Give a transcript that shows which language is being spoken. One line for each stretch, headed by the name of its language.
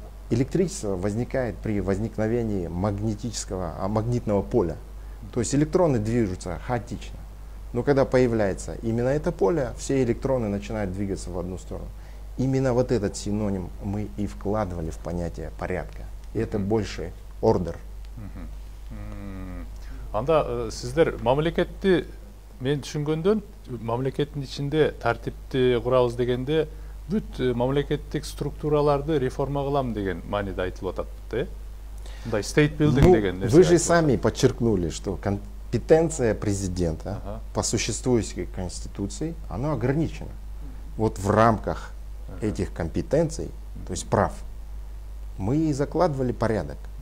Russian: Электричество возникает при возникновении магнитного поля. То есть электроны движутся хаотично. Но когда появляется именно это поле, все электроны начинают двигаться в одну сторону. Именно вот этот синоним мы и вкладывали в понятие порядка. И это больше ордер.
Kyrgyz: Анда сиздер мамлекетти мен түшүнгөндөн мамлекеттин ичинде тартипти курабыз дегенде бүт мамлекеттик структураларды реформа кылам деген мааниде айтылып атат да. Мындай
English: state building
Kyrgyz: деген нерсе.
Russian: Вы же сами подчеркнули, что компетенция президента по существующей конституции, она ограничена. Вот в рамках этих компетенций, то есть прав, мы и закладывали порядок.